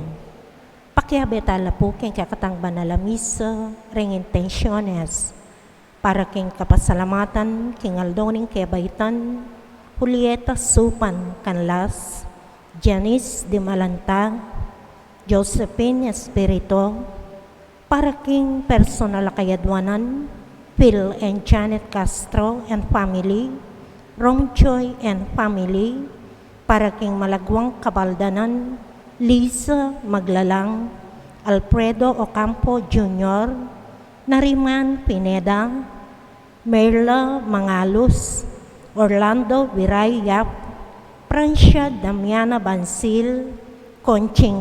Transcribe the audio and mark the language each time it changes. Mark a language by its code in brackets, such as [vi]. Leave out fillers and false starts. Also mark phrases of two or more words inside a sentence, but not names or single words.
[pam] Pakiabetala po king kakatang banala misa ring intentiones para king kapasalamatan king aldoning kebaitan Julieta Supan Canlas, Janice de Malanta, Josephine Espirito, para king personal kayadwanan Phil and Janet Castro [en] and family, [pam] Rom Choi [en] and family, [pam] para king malagwang kabaldanan, Lisa Maglalang, Alfredo Ocampo Jr., Nariman Pineda, Merla Mangalos, Orlando Viray Yap, Francia Damiana Bansil, Conching